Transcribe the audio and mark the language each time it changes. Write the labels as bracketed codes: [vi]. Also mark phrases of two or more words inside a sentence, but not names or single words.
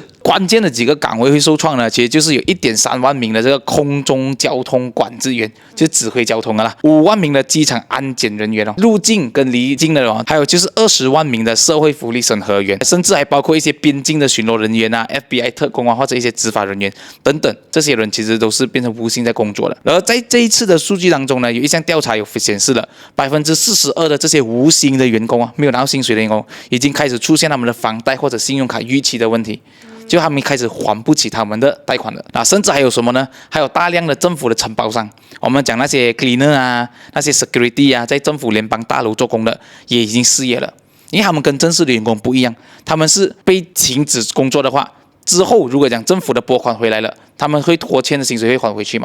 [zh] 關鍵的幾個崗位會受創呢，其實就是有1.3萬名的這個空中交通管制員，就是指揮交通的啦，5萬名的機場安檢人員入境跟離境的還有就是20萬名的社會福利審核員，甚至還包括一些邊境的巡邏人員FBI 特工或者一些執法人員等等，這些人其實都是變成無薪在工作的。而在這一次的數據當中呢，有一項調查有顯示了42%的這些無薪的員工沒有拿到薪水的員工，已經開始出現他們的房貸或者信用卡逾期的問題。就他們開始還不起他們的貸款了甚至還有什麼呢？還有大量的政府的承包商，我們講那些 cleaner 那些 security 在政府聯邦大樓做工的也已經失業了，因為他們跟正式的員工不一樣，他們是被停止工作的話，之後如果講政府的撥款回來了，他們會拖欠的薪水會還回去嘛？